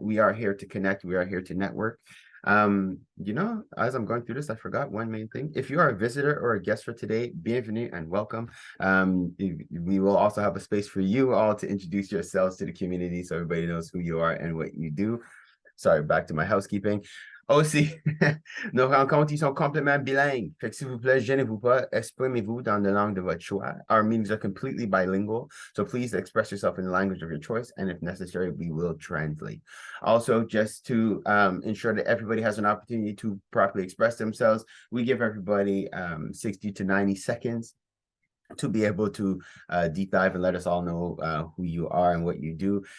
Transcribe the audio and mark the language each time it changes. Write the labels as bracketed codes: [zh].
[en] We are here to connect. We are here to network. You know, as I'm going through this, I forgot one main thing. If you are a visitor or a guest for today, bienvenue and welcome. We will also have a space for you all to introduce yourselves to the community so everybody knows who you are and what you do. Sorry, back to my housekeeping. [fr] Aussi, nos rencontres, ils sont complètement bilingues. Fait que s'il vous plaît, gênez-vous pas, exprimez-vous dans la langue de votre choix. [en] Our meetings are completely bilingual, so please express yourself in the language of your choice, and if necessary, we will translate. Also, just to ensure that everybody has an opportunity to properly express themselves, we give everybody 60 to 90 seconds to be able to deep dive and let us all know who you are and what you do.